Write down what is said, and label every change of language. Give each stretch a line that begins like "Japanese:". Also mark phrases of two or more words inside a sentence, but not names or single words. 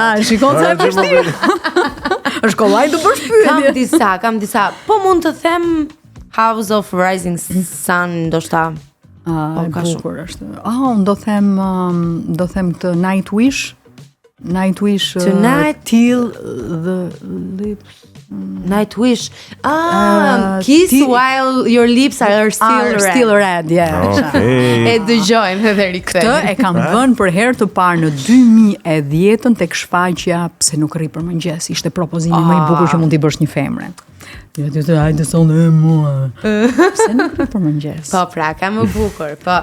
Albanian: Ja, shikon sa e vështirë. Është kollaj të bësh pyetje. Kam disa. Po mund të them House of Rising Sun, ndoshta. E bukur është. Unë do them këtë Nightwish. Nightwish
English: Tonight till the lips. Nightwish. Kiss while your lips are still red. Yeah. Okay.
Albanian: E dëgjojmë edhe rikthehemi. Këtë e kam vënë për herë të parë në 2010 tek shfaqja Pse nuk rri për mëngjes. Ishte propozimi më i bukur që mund t'i bësh një femre. Hajde sonë mua. Pse nuk rri për mëngjes? Po pra, ka më bukur. Po.